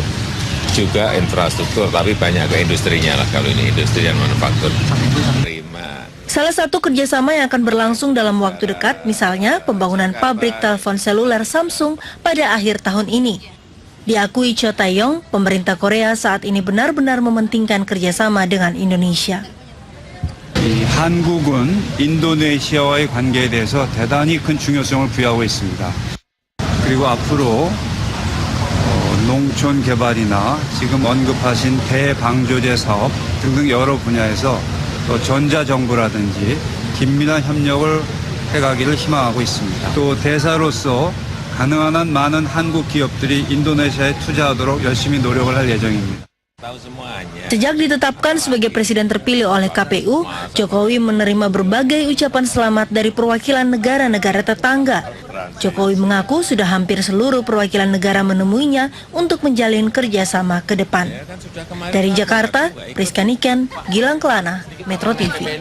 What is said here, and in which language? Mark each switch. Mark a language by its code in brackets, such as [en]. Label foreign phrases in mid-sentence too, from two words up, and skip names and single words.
[id] Juga infrastruktur, tapi banyak ke industrinya lah kalau ini industri dan manufaktur. Salah satu kerjasama yang akan berlangsung dalam waktu dekat, misalnya pembangunan pabrik telepon seluler Samsung pada akhir tahun ini. Diakui Cho Tae-yong, pemerintah Korea saat ini benar-benar mementingkan kerjasama dengan Indonesia. [ko] 한국은 인도네시아와의 관계에 대해서 대단히 큰 중요성을 부여하고 있습니다. 그리고 앞으로 농촌 개발이나 지금 언급하신 대방조제 사업 등등 여러 분야에서 또 전자정부라든지 긴밀한 협력을 해가기를 희망하고 있습니다. 또 대사로서 가능한 한 많은 한국 기업들이 인도네시아에 투자하도록 열심히 노력을 할 예정입니다. [id] Sejak ditetapkan sebagai presiden terpilih oleh KPU, Jokowi menerima berbagai ucapan selamat dari perwakilan negara-negara tetangga. Jokowi mengaku sudah hampir seluruh perwakilan negara menemuinya untuk menjalin kerjasama ke depan. Dari Jakarta, Priska Niken, Gilang Kelana, Metro TV.